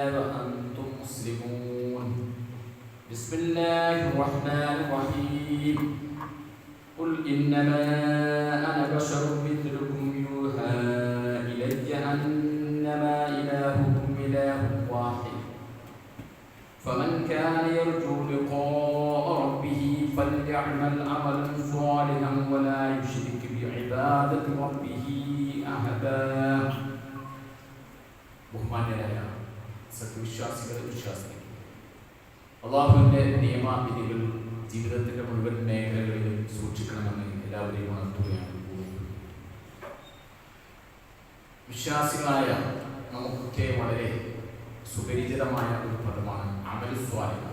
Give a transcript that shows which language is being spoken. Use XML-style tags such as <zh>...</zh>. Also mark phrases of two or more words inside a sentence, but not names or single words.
<ar>وأنتم مسلمون بسم الله الرحمن الرحيم قل إنما أنا بشر مثلكم يوحى إلي أنما إلهكم إله واحد فمن كان يرجو لقاء ربه فليعمل عملا صالحا ولا يشرك بعبادة ربه أحدا</ar> <ml>ബഹുമാന്യരായ സത്യവിശ്വാസികളെ വിശ്വാസികൾ അള്ളാഹുവിൻ്റെ നിയമവിധികൾ ജീവിതത്തിൻ്റെ മുഴുവൻ മേഖലകളിലും സൂക്ഷിക്കണമെന്ന് എല്ലാവരെയും ഉണർത്തുകയാണ്. വിശ്വാസികളായ നമുക്കൊക്കെ വളരെ സുപരിചിതമായ ഒരു പദമാണ്</ml> <ar>عمل صالح.</ar>